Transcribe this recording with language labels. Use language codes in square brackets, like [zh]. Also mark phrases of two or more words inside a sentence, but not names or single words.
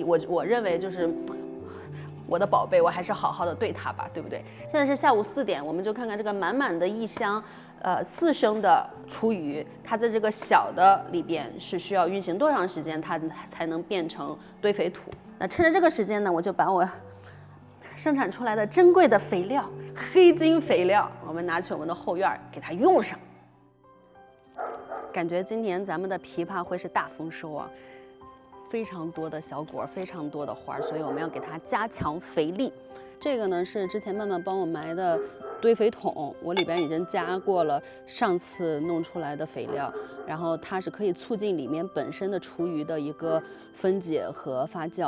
[zh] 我認為就是我的寶貝，我還是好好的對它吧，對不對？現在是下午4點，我們就看看這個滿滿的一箱4升的廚餘，它在這個小的裡邊是需要運行多長時間，它才能變成堆肥土？那趁着這個時間呢，我就把我生產出來的珍貴的肥料黑金肥料，我們拿去我們的後院給它用上。感覺今年咱們的枇杷會是大豐收啊，非常多的小果，非常多的花，所以我們要給它加強肥力。這個呢是之前曼曼幫我埋的堆肥桶，我裡邊已經加過了上次弄出來的肥料，然後它是可以促進裡面本身的廚餘的一個分解和發酵。